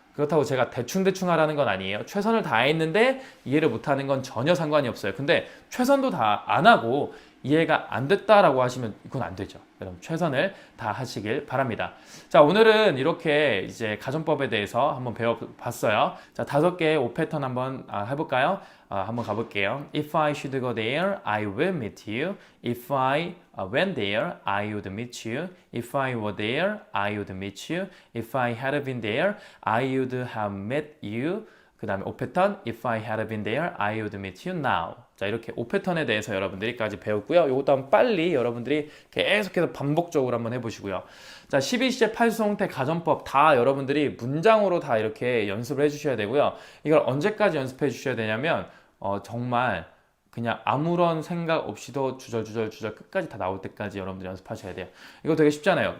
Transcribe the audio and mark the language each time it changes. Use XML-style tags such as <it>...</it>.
<ko>그렇다고 제가 대충 하라는 건 아니에요. 최선을 다했는데 이해를 못하는 건 전혀 상관이 없어요. 근데 최선도 다 안 하고 이해가 안 됐다라고 하시면 이건 안 되죠. 여러분 최선을 다하시길 바랍니다. 자, 오늘은 이렇게 이제 가정법에 대해서 한번 배워봤어요. 자, 5개의 O 패턴 한번 해볼까요? 한번 가볼게요.</ko> <en>If I should go there, I will meet you. If I went there, I would meet you. If I were there, I would meet you. If I had been there, I would have met you.</en> <ko>그 다음에 O 패턴,</ko> <en>If I had been there, I would meet you now.</en> <ko>자, 이렇게 O 패턴에 대해서 여러분들이까지 배웠고요. 이것도 한번 빨리 여러분들이 계속해서 반복적으로 한번 해보시고요. 자, 12시제 8수동태 가정법 다 여러분들이 문장으로 다 이렇게 연습을 해주셔야 되고요. 이걸 언제까지 연습해 주셔야 되냐면 정말 그냥 아무런 생각 없이도 주절주절 끝까지 다 나올 때까지 여러분들 연습하셔야 돼요. 이거 되게 쉽잖아요.</ko>